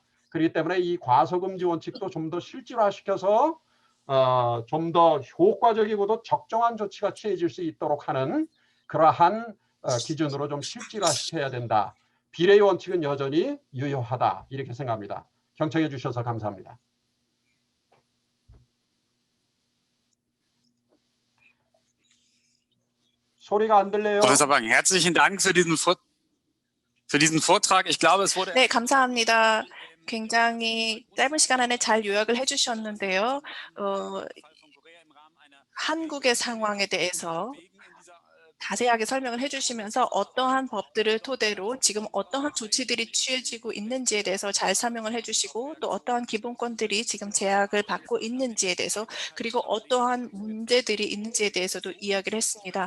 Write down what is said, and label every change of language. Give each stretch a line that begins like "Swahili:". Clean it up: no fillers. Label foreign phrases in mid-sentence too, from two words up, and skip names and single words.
Korean: 그렇기 때문에 이 과소 금지 원칙도 좀 더 실질화시켜서 좀 더 효과적이고도 적정한 조치가 취해질 수 있도록 하는 그러한 기준으로 좀 실질화시켜야 된다. 비례의 원칙은 여전히 유효하다 이렇게 생각합니다. 경청해 주셔서 감사합니다. 소리가 안 들려요.
German: Professor Bang, herzlichen Dank für diesen Vortrag. Ich glaube, es wurde
Korean: 네, 감사합니다. 굉장히 짧은 시간 안에 잘 요약을 해주셨는데요. 한국의 상황에 대해서 자세하게 설명을 해주시면서 어떠한 법들을 토대로 지금 어떠한 조치들이 취해지고 있는지에 대해서 잘 설명을 해주시고 또 어떠한 기본권들이 지금 제약을 받고 있는지에 대해서 그리고 어떠한 문제들이 있는지에 대해서도 이야기를 했습니다.